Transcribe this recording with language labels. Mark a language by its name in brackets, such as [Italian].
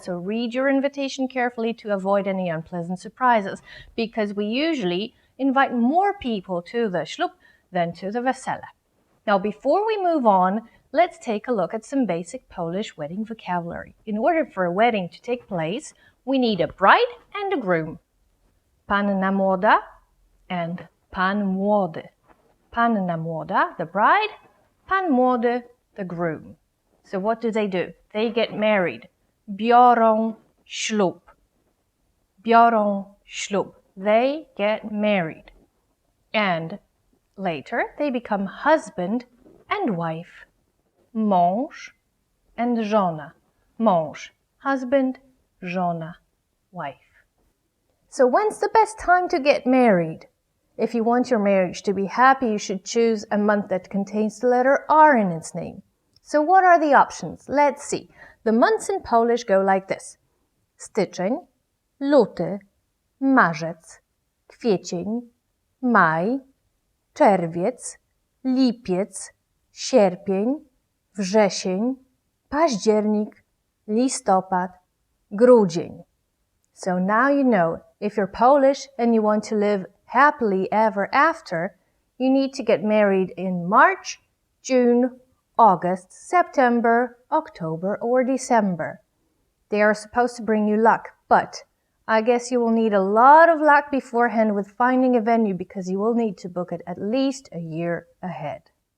[English] So read your invitation carefully to avoid any unpleasant surprises, because we usually invite more people to the ślub than to the wesele. Now, before we move on, let's take a look at some basic Polish wedding vocabulary. In order for a wedding to take place, we need a bride and a groom. [Polish] Panna młoda and pan młody. Panna młoda, [English] the bride, [Polish] pan młody, [English] the groom. So what do? They get married. [Polish] Biorą ślub. Biorą ślub. [English] They get married. And later they become husband and wife. [Polish] Mąż and żona. Mąż, husband, żona, wife. [English] So when's the best time to get married? If you want your marriage to be happy, you should choose a month that contains the letter R in its name. So what are the options? Let's see. The months in Polish go like this. [Polish] Styczeń, luty, marzec, kwiecień, maj, czerwiec, lipiec, sierpień, wrzesień, październik, listopad, grudzień. [English] So now you know, if you're Polish and you want to live happily ever after, you need to get married in March, June, August, September, October, or December. They are supposed to bring you luck, but I guess you will need a lot of luck beforehand with finding a venue, because you will need to book it at least a year ahead.